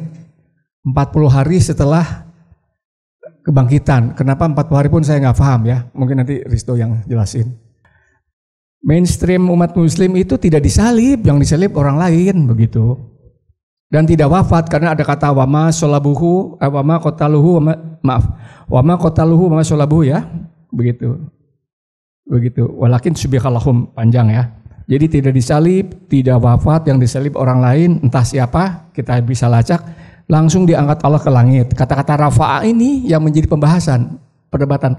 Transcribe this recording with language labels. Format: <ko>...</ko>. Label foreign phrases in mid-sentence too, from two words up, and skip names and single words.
<id>40 hari setelah kebangkitan. Kenapa 40 hari pun saya nggak paham ya. Mungkin nanti Risto yang jelasin. Mainstream umat Muslim itu tidak disalib, yang disalib orang lain begitu. Dan tidak wafat karena ada kata</id> <ar>وما صلبوه وما قتلوه وما قتلوه وما صلبوه</ar> <id>ya, begitu. Begitu.</id> <ar>ولكن شبه لهم,</ar> <id>panjang ya. Jadi tidak disalib, tidak wafat, yang disalib orang lain, entah siapa, kita bisa lacak. Langsung diangkat Allah ke langit. Kata-kata rafa'a ini yang menjadi pembahasan, perdebatan.</id>